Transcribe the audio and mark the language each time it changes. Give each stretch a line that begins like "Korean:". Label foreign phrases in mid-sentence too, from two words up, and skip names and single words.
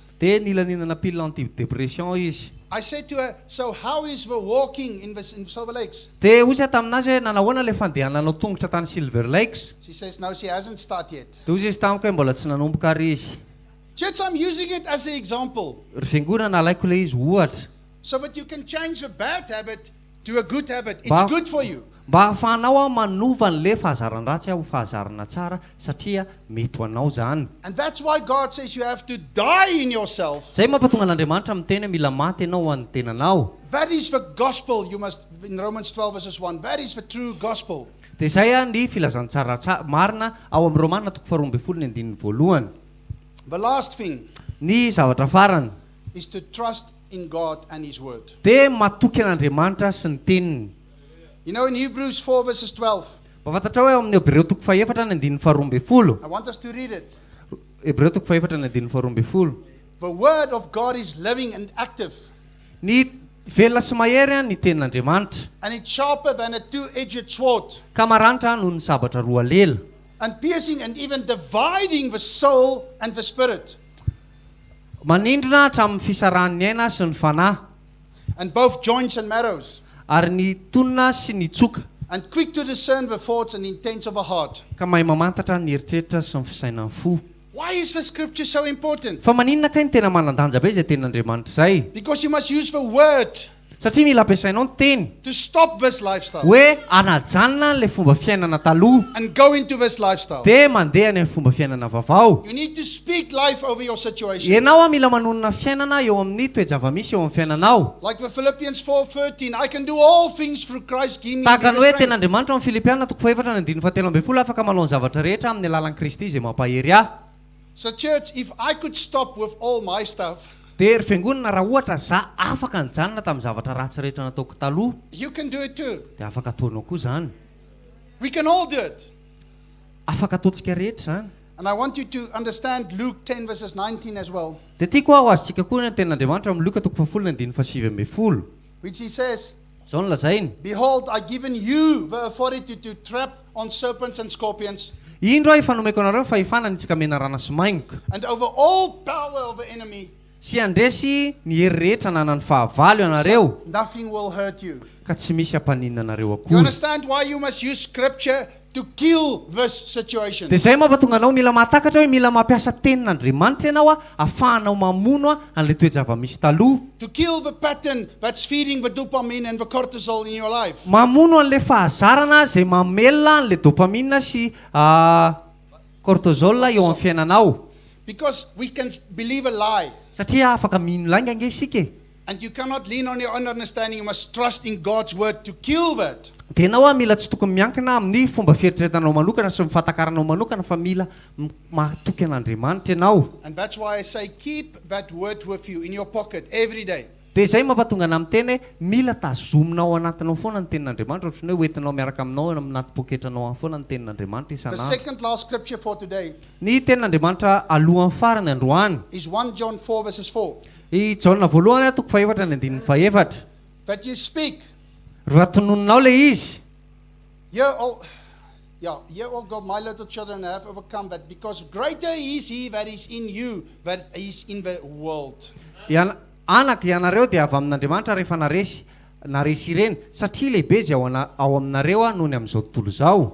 Malagasy: Dia nila ninana pile anti-dépression izy.
English: I said to her, so how is the walking in Silver Lakes?
Malagasy: Dia hoy izy taminazy hoe nanahoana le fandehananao tongotra tany Silver Lakes.
English: She says, no, she hasn't started yet.
Malagasy: Dia hoy izy tamiko hoe mbola tsy nanomboka ary izy.
English: Church, I'm using it as an example
Malagasy: Ry fiangonana alaiko le izy ohatra.
English: so that you can change a bad habit to a good habit. It's Ba- good for you.
Malagasy: Mba hahafahanao a manova an'le fahazaran-dratsy ho fahazarana tsara satria mety ho anao zany.
English: And that's why God says you have to die in yourself.
Malagasy: Zay mampatonga an'Andriamanitra miteny hoe mila maty ianao ho an'ny tenanao.
English: That is the gospel you must, in Romans 12 verses 1, that is the true gospel.
Malagasy: Dia izay a ny filazantsara marina ao amin'ny Romanina 12:2.
English: The last thing
Malagasy: Ny zavatra farany
English: is to trust in God and His word.
Malagasy: dia matoky an'Andriamanitra sy ny teniny.
English: You know, in Hebrews 4 verses 12,
Malagasy: Fantatra hoe amin'ny Hebreo 4:2.
English: I want us to read it.
Malagasy: Hebreo 4:2.
English: The word of God is living and active,
Malagasy: Ny velona sy mahery a ny tenin'Andriamanitra
English: and it's sharper than a two-edged sword,
Malagasy: ka maranitra noho ny sabatra roa lela.
English: and piercing and even dividing the soul and the spirit,
Malagasy: Manindrona hatramin'ny fisarahan'ny aina sy ny fanahy
English: and both joints and marrows,
Malagasy: ary ny tonona sy ny tsoka
English: and quick to discern the thoughts and intents of a heart.
Malagasy: ka mahay mamantatra ny eritreritra sy ny fisainan'ny fo.
English: Why is the scripture so important?
Malagasy: Fa maninona kay ny tena manandanja be izay tenin'Andriamanitra izay?
English: Because you must use the word
Malagasy: Satria mila ampiasainao ny teny
English: to stop this lifestyle
Malagasy: hoe anajanona le fomba fiainana taloha
English: and go into this lifestyle.
Malagasy: dia mandeha ny fomba fiainana vaovao.
English: You need to speak life over your situation.
Malagasy: Ianao a mila manonona fiainana eo amin'ny toejava-misy eo amin'ny fiainanao.
English: Like the Philippians 4:13, I can do all things through Christ giving me
Malagasy: Tahaka ny
English: the
Malagasy: hoe
English: strength.
Malagasy: ten'Andriamanitra amin'ny Filipiana 4:13 afaka manao ny zavatra rehetra amin'ny lalan'i Kristy izay mampahery ahy.
English: So church, if I could stop with all my stuff,
Malagasy: Dia ry fiangonana raha ohatra za afaka nijanona tamin'ny zavatra ratsy rehetra nataoko taloha
English: you can do it too.
Malagasy: dia afaka ataonao koa zany.
English: We can all do it.
Malagasy: Afaka ataontsika rehetra zany.
English: And I want you to understand Luke 10 verses 19 as well,
Malagasy: Dia tiako aho azontsika koa ny tenin'Andriamanitra amin'ny Luka 10:7.
English: which he says,
Malagasy: Zao no lazainy.
English: behold, I given you the authority to trap on serpents and scorpions,
Malagasy: Indro aho efa nomeko anareo fahefana ny tsika menarana sy maingoka
English: and over all power of the enemy,
Malagasy: sy andresy ny hery rehetra nanany fahavalo ianareo
English: Nothing will hurt you.
Malagasy: ka tsy misy hampaninana anareo
English: You
Malagasy: akory
English: understand why you must use scripture to kill this situation?
Malagasy: dia zay mampatonga anao mila mahatakatra hoe mila mampiasa tenin'Andriamanitra ianao ahafahanao mamono an'ilay toe-java-misy taloha
English: To kill the pattern that's feeding the dopamine and the cortisol in your life.
Malagasy: mamono an'ilay fahazarana zay mamelona an'ilay dopamine sy cortisol eo amin'ny fiainanao
English: Because we can believe a lie.
Malagasy: satria afaka mino lainga ange isika e.
English: And you cannot lean on your own understanding. You must trust in God's word to kill that.
Malagasy: Tenao mila tsy tokony miankina amin'ny fomba fieritreretanao manokana sy mifatakaranao manokana fa mila mahatoky an'Andriamanitra ianao.
English: And that's why I say keep that word with you in your pocket every day.
Malagasy: Dia zay mampatonga ana amin'ny teny mila tazominao anatinao foana ny tenin'Andriamanitra ohatrany hoe hoentinao miaraka aminao anaty poketranao foana ny tenin'Andriamanitra
English: The
Malagasy: isanandro.
English: second last scripture for today
Malagasy: Ny tenin'Andriamanitra alohan'ny farany androany
English: is 1 John 4 verses 4.
Malagasy: i Jaona voalohany toko faefatra ny andininy faefatra.
English: That you speak.
Malagasy: Raha tononinao le izy
English: Hear all God, my little children have overcome that, because greater is he that is in you than is in the world.
Malagasy: Anak ianareo dia avy amin'Andriamanitra rehefa naresy ireny satria lehibe izy ao aminareo noho ny amin'izao tontolo izao.